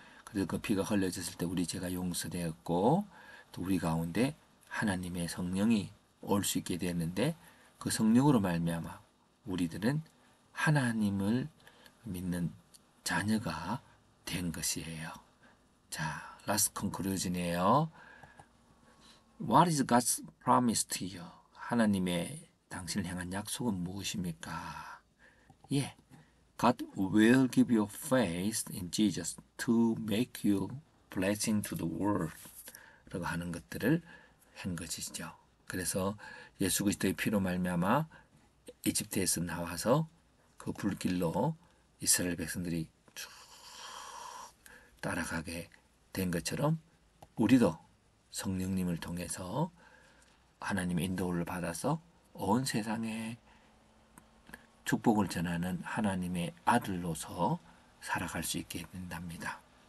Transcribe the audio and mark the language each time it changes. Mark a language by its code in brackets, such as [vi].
[ko] 그래서 그 피가 흘려졌을 때 우리 죄가 용서되었고 또 우리 가운데 하나님의 성령이 올 수 있게 되었는데 그 성령으로 말미암아 우리들은 하나님을 믿는 자녀가 된 것이에요. 자, last conclusion 이에요. [en] What is God's promise to you? [ko] 하나님의 당신을 향한 약속은 무엇입니까? 예, God will give you faith in Jesus to make you blessing to the world 라고 하는 것들을 한 것이죠. 그래서 예수 그리스도의 피로 말미암아 이집트에서 나와서 그 불길로 이스라엘 백성들이 쭉 따라가게 된 것처럼 우리도 성령님을 통해서 하나님의 인도를 받아서 온 세상에 축복을 전하는 하나님의 아들로서 살아갈 수 있게 된답니다.